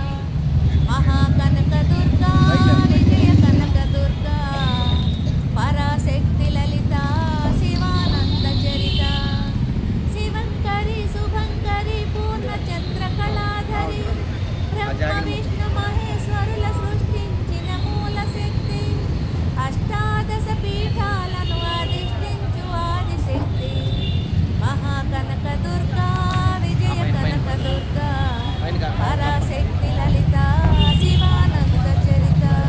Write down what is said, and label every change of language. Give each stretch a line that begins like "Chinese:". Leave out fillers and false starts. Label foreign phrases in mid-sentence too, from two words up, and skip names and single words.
Sanskrit: महाकनक दुर्गा विजय कनक दुर्गा पराशक्ति ललिता शिवानंद चरिता शिवंकरी शुभंकरी पूर्णचंद्र कलाधरी ब्रह्म विष्णु महेश्वरुల
Telugu: సృష్టించిన మూల శక్తి అష్టాదశ పీఠాలను అధిష్ఠించు ఆదిశక్తి
Sanskrit: మహాకనక దుర్గా విజయ కనక దుర్గా పరాశక్తి లలిత శివానంద చరిత